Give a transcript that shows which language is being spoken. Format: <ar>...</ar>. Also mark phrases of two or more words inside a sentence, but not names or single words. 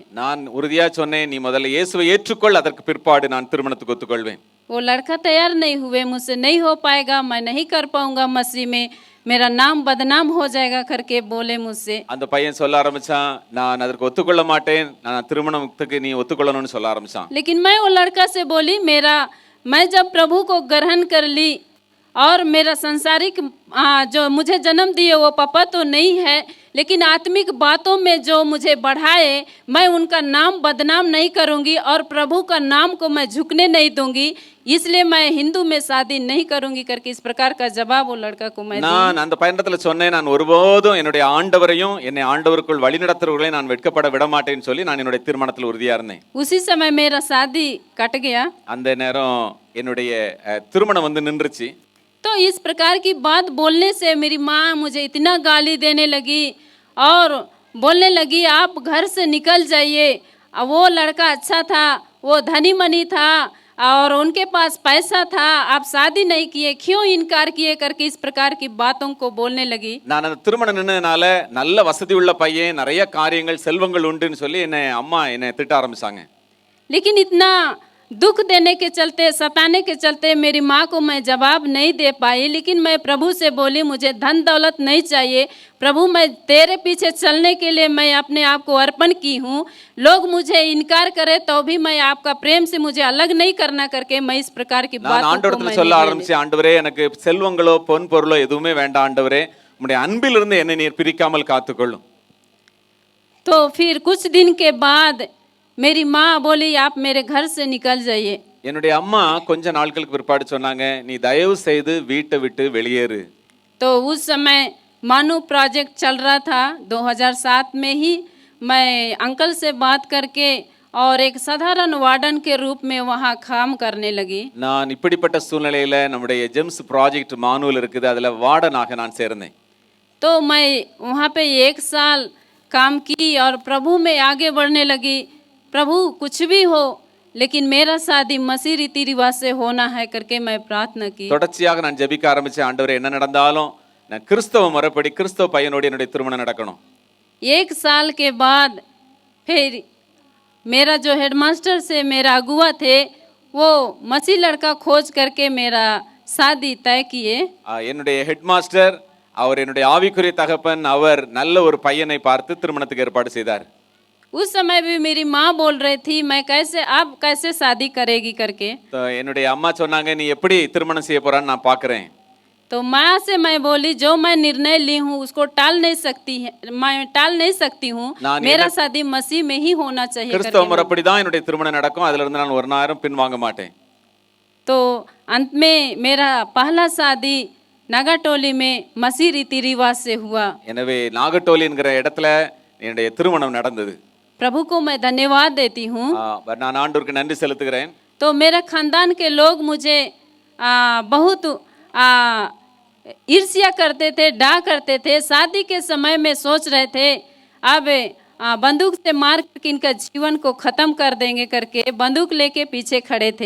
<ta>நான் உறுதியா சொன்னேன், நீ முதல்ல இயேசுவை ஏற்றுக்கொள், அதற்கு பிற்பாடு நான் திருமணத்துக்கு ஒத்துக்கொள்வேன்.</ta> <hi>वो लड़का तैयार नहीं हुए, मुझसे नहीं हो पाएगा, मैं नहीं कर पाऊंगा मसीह में, मेरा नाम बदनाम हो जाएगा करके बोले मुझसे।</hi> <ta>அந்த பையன் சொல்ல ஆரம்பிச்சான், நான் அதற்கு ஒத்துக்கொள்ள மாட்டேன், நான் திருமணத்துக்கு நீ ஒத்துக்கொள்ளணும்னு சொல்ல ஆரம்பிச்சான்.</ta> <hi>लेकिन मैं वो लड़का से बोली, मैं जब प्रभु को ग्रहण कर ली और मेरा संसारिक जो मुझे जन्म दिए वो पापा तो नहीं है, लेकिन आत्मिक बातों में जो मुझे बढ़ाए, मैं उनका नाम बदनाम नहीं करूंगी और प्रभु का नाम को मैं झुकने नहीं दूंगी, इसलिए मैं हिंदू में शादी नहीं करूंगी करके इस प्रकार का जवाब वो लड़का को मैं दी।</hi> <ta>நான் அந்த பயணத்துல சொன்னேன், நான் ஒருபோதும் என்னுடைய ஆண்டவரையும் என்னை ஆண்டவருக்குள் வழிநடத்துறவர்களையும் நான் வெட்கப்பட விட மாட்டேன்னு சொல்லி நான் என்னுடைய திருமணத்தில் உறுதியா இருந்தேன்.</ta> <hi>उसी समय मेरा शादी कट गया।</hi> <ta>அந்த நேரம் என்னுடைய திருமணம் வந்து நின்றுச்சு.</ta> <hi>तो इस प्रकार की बात बोलने से मेरी माँ मुझे इतना गाली देने लगी और बोलने लगी आप घर से निकल जाइए, वो लड़का अच्छा था, वो धनी मनी था और उनके पास पैसा था, आप शादी नहीं किए, क्यों इनकार किए करके इस प्रकार की बातों को बोलने लगी।</hi> <ta>நான் அந்த திருமணம் நின்னதுனால நல்ல வசதி உள்ள பையன், நிறைய காரியங்கள் செல்வங்கள் உண்டுன்னு சொல்லி அம்மா என்னை திட்ட ஆரம்பிச்சாங்க.</ta> <hi>लेकिन इतना दुख देने के चलते, सताने के चलते मेरी माँ को मैं जवाब नहीं दे पाई, लेकिन मैं प्रभु से बोली मुझे धन दौलत नहीं चाहिए प्रभु, मैं तेरे पीछे चलने के लिए मैं अपने आप को अर्पण की हूँ, लोग मुझे इनकार करे तो भी मैं आपका प्रेम से मुझे अलग नहीं करना करके मैं इस प्रकार की</hi> <ta>நான்</ta> <hi>बात</hi> <ta>ஆண்டவரத்துல சொல்ல ஆரம்பிச்சேன், ஆண்டவரே எனக்கு செல்வங்களோ பொன் பொருளோ எதுவுமே வேண்டாம், ஆண்டவரே உம்முடைய அன்பிலிருந்து என்னை நீர் பிரிக்காமல் காத்துக்கொள்ளும்.</ta> <hi>तो फिर कुछ दिन के बाद मेरी माँ बोली आप मेरे घर से निकल जाइए।</hi> <ta>என்னுடைய அம்மா கொஞ்ச நாட்களுக்கு பிற்பாடு சொன்னாங்க, நீ தயவு செய்து வீட்டை விட்டு வெளியேறு.</ta> <hi>तो उस समय मानू प्रोजेक्ट चल रहा था, 2007 में ही मैं अंकल से बात करके और एक साधारण वार्डन के रूप में वहाँ काम करने लगी।</hi> <ta>நான் இப்படிப்பட்ட சூழ்நிலையில நம்முடைய ஜெம்ஸ் ப்ராஜெக்ட் மானுவல் இருக்குது, அதுல வார்டனாக நான் சேர்ந்தேன்.</ta> <hi>तो मैं वहाँ पे 1 साल काम की और प्रभु में आगे बढ़ने लगी, प्रभु कुछ भी हो लेकिन मेरा शादी मसीह रीति रिवाज से होना है करके मैं प्रार्थना की।</hi> <ta>தொடர்ச்சியாக நான் ஜெபிக்க ஆரம்பிச்சேன், ஆண்டவரே என்ன நடந்தாலும் நான் கிறிஸ்தவ முறைப்படி கிறிஸ்தவ பையனோடு என்னுடைய திருமணம் நடக்கணும்.</ta> <hi>1 साल के बाद फिर मेरा जो हेडमास्टर से मेरा अगुआ थे वो मसीह लड़का खोज करके मेरा शादी तय किए।</hi> <ta>என்னுடைய</ta> <en>head master,</en> <ta>அவர் என்னுடைய ஆவிக்குரிய தகப்பன், அவர் நல்ல ஒரு பையனை பார்த்து திருமணத்துக்கு ஏற்பாடு செய்தார்.</ta> <hi>उस समय भी मेरी माँ बोल रही थी मैं कैसे, आप कैसे शादी करेगी करके।</hi> <ta>तो என்னுடைய அம்மா சொன்னாங்க, நீ எப்படி திருமணம் செய்ய போறான்னு நான் பார்க்கிறேன்.</ta> <hi>तो माँ से मैं बोली जो मैं निर्णय ली हूँ उसको टाल नहीं सकती है, मैं टाल नहीं सकती हूँ, मेरा शादी मसीह में ही होना चाहिए।</hi> <ta>கிறிஸ்தவ முறைப்படி தான் என்னுடைய திருமணம் நடக்கும், அதுல இருந்து நான் ஒரு நேரம் பின் வாங்க மாட்டேன்.</ta> <hi>तो अंत में मेरा पहला शादी नागाटोली में मसीह रीति रिवाज से हुआ।</hi> <ta>எனவே நாகட்டோலி என்கிற இடத்துல என்னுடைய திருமணம் நடந்தது.</ta> <hi>प्रभु को मैं धन्यवाद देती हूँ।</hi> <ta>நான் ஆண்டவருக்கு நன்றி செலுத்துகிறேன்.</ta> <hi>तो मेरा खानदान के लोग मुझे बहुत ईर्ष्या करते थे, डा करते थे, शादी के समय में सोच रहे थे अब बंदूक से मार करके इनका जीवन को खत्म कर देंगे करके बंदूक लेके पीछे खड़े थे।</hi>